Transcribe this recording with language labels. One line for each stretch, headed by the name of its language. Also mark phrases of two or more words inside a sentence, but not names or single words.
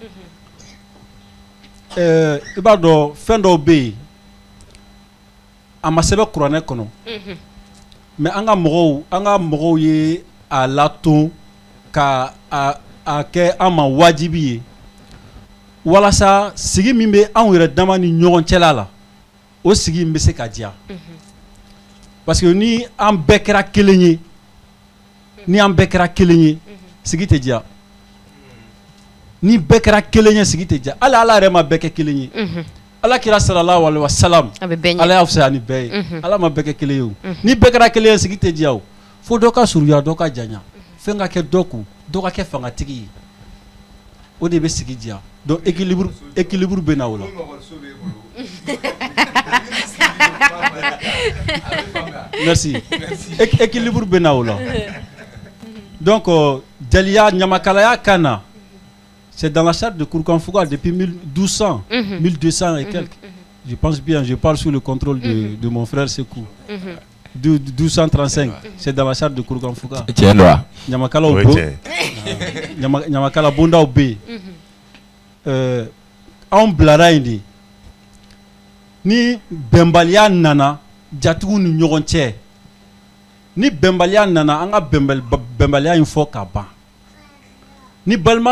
Bambara: i b'a dɔn fɛn dɔw bɛ yen a ma sɛbɛn kuranɛ kɔnɔ mais an ka mɔgɔw ye a laton ka a kɛ an ma wajibi ye walasa sigi min bɛ anw yɛrɛ dama ni ɲɔgɔn cɛla la o sigi in bɛ se ka diya
French: parce que
Bambara: ni an bɛɛ kɛra kelen ye sigi tɛ diya ni bɛɛ kɛra kelen ye sigi tɛ diya hali ala yɛrɛ ma bɛɛ kɛ kelen ye ala kira
Arabic: صلى الله عليه وسلم
Bambara: ala y'a fisaya ni bɛɛ ye ala ma bɛɛ kɛ kelen ye o ni bɛɛ kɛra kelen ye sigi tɛ diya o fo dɔ ka surunya dɔ ka janya fɛn ka kɛ dɔ kun dɔ ka kɛ fangatigi ye o de bɛ sigi diya
French: donc équilibre
Bambara: bɛ na o la
French: merci équilibre
Bambara: bɛ na o la
French: donc
Bambara: jeliya ɲamakalaya kan na
French: c'est dans la charte de Kourkanfouga depuis 1200 1200 et quelques je pense bien, je parle sous le contrôle de mon frère Sekou 1235 c'est dans la charte de Kourkanfouga ɲamakala
Bambara: bondaw bɛ yen anw bilara yen de ni bɛnbaliya nana jatigiw ni ɲɔgɔn cɛ ni bɛnbaliya nana an ka bɛnbaliya in fɔ ka ban ni balima